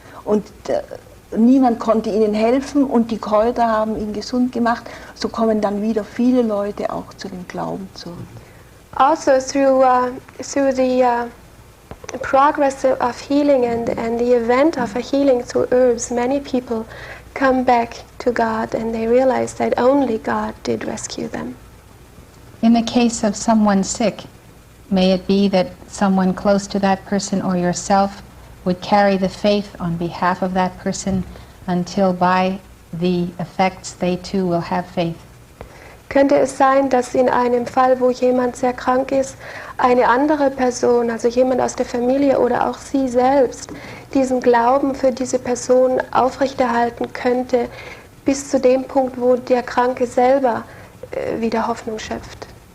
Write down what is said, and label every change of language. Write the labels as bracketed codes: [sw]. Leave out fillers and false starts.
[de] Und niemand konnte ihnen helfen und die Kräuter haben ihn gesund gemacht. So kommen dann wieder viele Leute auch zu dem Glauben zurück. [en] Also through the progress of healing and the event of a healing through herbs, many people come back to God and they realize that only God did rescue them. In the case of someone sick, may it be that someone close to that person or yourself would carry the faith on behalf of that person until by the effects they too will have faith. [de] Könnte es sein, dass in einem Fall, wo jemand sehr krank ist, eine andere Person, also jemand aus der Familie oder auch Sie selbst, diesen Glauben für diese Person aufrechterhalten könnte, bis zu dem Punkt, wo der Kranke selber wieder Hoffnung schöpft?